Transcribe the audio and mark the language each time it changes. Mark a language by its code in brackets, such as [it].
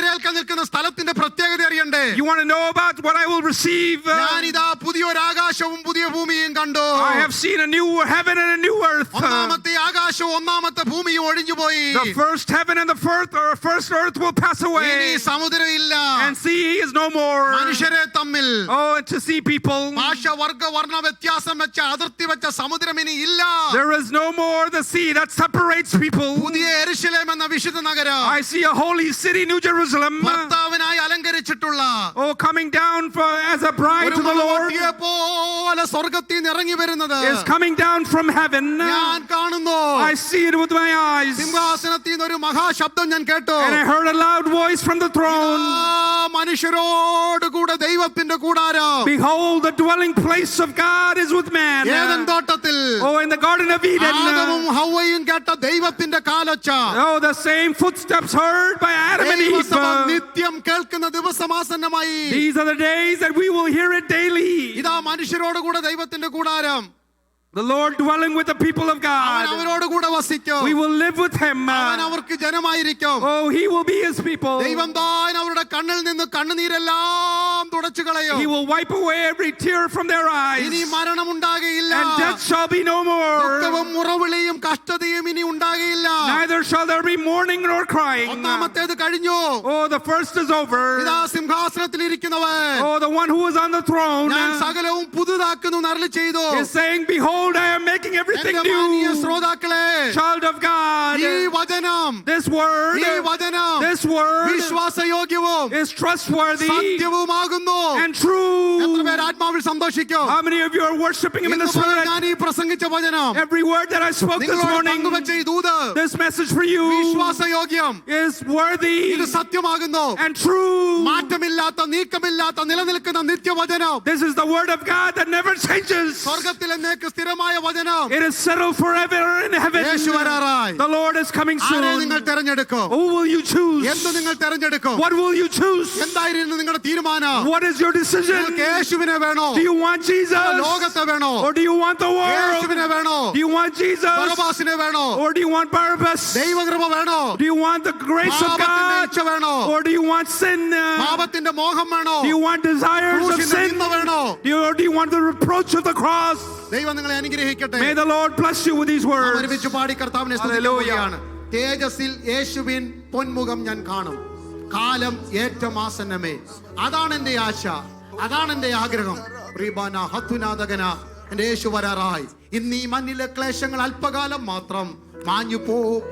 [ml] എതിരേൽക്കാൻ നിൽക്കുന്ന സ്ഥലത്തിന്റെ പ്രത്യേകത അറിയണ്ടേ? [en] You want to know about what I will receive? [ml] ഞാനിതാ പുതിയൊരു ആകാശവും പുതിയ ഭൂമിയും കണ്ടു. [en] I have seen a new heaven and a new earth. [ml] ഒന്നാമത്തെ ആകാശവും ഒന്നാമത്തെ ഭൂമിയും ഒഴിഞ്ഞുപോയി. [en] The first heaven and the first earth will pass [ml] ഇനി [en] away. [ml] സമുദ്രം ഇല്ല. [en] And sea is no more. [ml] മനുഷ്യരെ തമ്മിൽ. [en] Oh, and to see people. [ml] ഭാഷ വർഗ വർണ്ണ വ്യത്യാസം വെച്ച അതിർത്തി വെച്ച സമുദ്രം ഇനി ഇല്ല. [en] There is no more the sea that separates people. [ml] പുതിയ യെരുശലേം എന്ന വിശുദ്ധ നഗരം. [en] I see a holy city, New Jerusalem. [ml] ഭർത്താവിനായി അലങ്കരിച്ചിട്ടുള്ള. [en] Oh, coming down as a bride to the Lord. [ml] പോലെ സ്വർഗ്ഗത്തിൽ നിന്ന് ഇറങ്ങി വരുന്നത്. [en] Is coming down from heaven. [ml] ഞാൻ കാണുന്നു. [en] I see it with my eyes. [ml] സിംഹാസനത്തിൽ നിന്ന് ഒരു മഹാശബ്ദം ഞാൻ കേട്ടു. [en] And I heard a loud voice from the throne. [ml] മനുഷ്യരോട് കൂടെ ദൈവത്തിന്റെ കൂടാരം. [en] Behold, the dwelling place of God is with man. [ml] Eden തോട്ടത്തിൽ. [en] Oh, in the garden of Eden. [ml] ആദമും ഹവ്വയും കേട്ട ദൈവത്തിന്റെ കാലൊച്ച. [en] Oh, the same footsteps heard by Adam and Eve. [ml] നിത്യം കേൾക്കുന്ന ദിവസമാസന്നമായി. [en] These are the days that we will hear it daily. [ml] ഇതാ മനുഷ്യരോട് കൂടെ ദൈവത്തിന്റെ കൂടാരം. [en] The Lord dwelling with the people of God. [ml] അവരോട് കൂടെ വസിക്കും. [en] We will live with him. [ml] അവൻ അവർക്ക് ജനമായിരിക്കും. [en] Oh, he will be his people. [ml] ദൈവം താൻ അവരുടെ കണ്ണിൽ നിന്ന് കണ്ണുനീരെല്ലാം തുടച്ചു തുടച്ചു കളയും. [en] He will wipe away every tear from their eyes. [ml] ഇനി മരണം ഉണ്ടാകുകയില്ല. [en] And death shall be no more. [ml] ദുഃഖവും മുറവിളിയും കഷ്ടതയും ഇനി ഉണ്ടാകുകയില്ല. [en] Neither shall there be mourning nor crying. [ml] ഒന്നാമത്തേത് കഴിഞ്ഞു. [en] Oh, the first is over. [ml] ഇതാ സിംഹാസനത്തിൽ ഇരിക്കുന്നവൻ. [en] Oh, the one who is on the throne [ml] ഞാൻ സകലവും പുതുതാക്കുന്നു എന്ന് അരുളി ചെയ്തു. [en] is saying, behold, I am making everything [ml] എന്റെ മാന്യ [en] new. [ml] ശ്രോതാക്കളെ, [en] Child of God, [ml] ഈ വചനം, [en] this word, [ml] ഈ വചനം [en] this word [ml] വിശ്വാസയോഗ്യവും [en] is trustworthy [ml] സത്യവുമാകുന്നു. [en] and true. [ml] എത്ര പേർ ആത്മാവിൽ സന്തോഷിക്കും? [en] How many of you are worshiping him in the [ml] ഇന്ന് മുതൽ [en] Spirit? [ml] ഞാൻ ഈ പ്രസംഗിച്ച വചനം, [en] Every word that I spoke this [ml] നിങ്ങളോട് [en] morning, [ml] പങ്കുവച്ച ഈ ദൂത് [en] this message for you [ml] വിശ്വാസയോഗ്യം, [en] is worthy [ml] ഇത് സത്യമാകുന്നു. [en] and true. [ml] മാറ്റമില്ലാത്ത നീക്കമില്ലാത്ത നിലനിൽക്കുന്ന നിത്യവചനം, [en] This is the word of God that never changes. [ml] സ്വർഗത്തിൽ എന്നേക്ക് സ്ഥിരമായ വചനം. [en] It is settled forever in heaven. [ml] Yeshu വരാറായി. [en] The Lord is coming [ml] ആരെ നിങ്ങൾ [en] soon. [ml] തെരഞ്ഞെടുക്കും? [en] Who will you choose? [ml] എന്ത് നിങ്ങൾ തെരഞ്ഞെടുക്കും? [en] What will you choose? [ml] എന്തായിരുന്നു നിങ്ങളുടെ തീരുമാനം? [en] What is your decision? [ml] നിങ്ങൾക്ക് യേശുവിനെ വേണോ? [en] Do you want Jesus? [ml] ലോകത്തെ വേണോ? [en] Or do you want the world? [ml] യേശുവിനെ വേണോ? [en] Do you want Jesus? [ml] ബറബ്ബാസിനെ വേണോ? [en] Or do you want Barabbas? [ml] ദൈവകൃപ വേണോ? [en] Do you want the grace of [ml] പാപത്തിന്റെ [en] God? [ml] ഇച്ഛ വേണോ? [en] Or do you want sin? [ml] പാപത്തിന്റെ മോഹം വേണോ? [en] Do you want desires of [ml] ക്രൂശിന്റെ [en] sin? [ml] നിന്ദ വേണോ? [en] Or do you want the reproach of the cross? [ml] ദൈവം നിങ്ങളെ അനുഗ്രഹിക്കട്ടെ. [en] May the Lord bless you with these [ml] നാം [en] words. [ml] ഒരുമിച്ച് പാടി കർത്താവിനെ സ്തുതിക്കുകയാണ്. തേജസ്സിൽ യേശുവിൻ പൊന്മുഖം ഞാൻ കാണും, കാലം ഏറ്റവും ആസന്നമേ. അതാണ് എന്റെ ആശ, അതാണ് എന്റെ ആഗ്രഹം. റിബാന ഹത്തുനാദകന, എന്റെ യേശു വരാറായി. ഇന്ന് ഈ മണ്ണിലെ ക്ലേശങ്ങൾ അല്പകാലം മാത്രം മാഞ്ഞു പോവും.